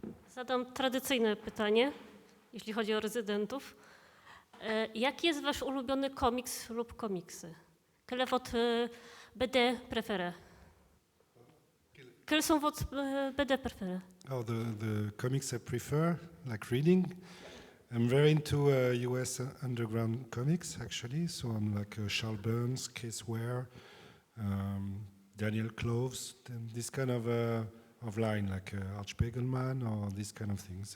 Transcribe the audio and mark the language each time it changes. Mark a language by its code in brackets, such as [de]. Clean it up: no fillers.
[pl] Zadam tradycyjne pytanie, jeśli chodzi o rezydentów. Jaki jest wasz ulubiony komiks lub komiksy? [fr] Quel est votre BD préféré? Quels sont vos BD préférés? [en] Oh, the comics I prefer, like reading. I'm very into US underground comics, actually. So I'm like Charles Burns, Case Ware, Daniel Cloves, this kind of line, like Art Spiegelman or these kind of things.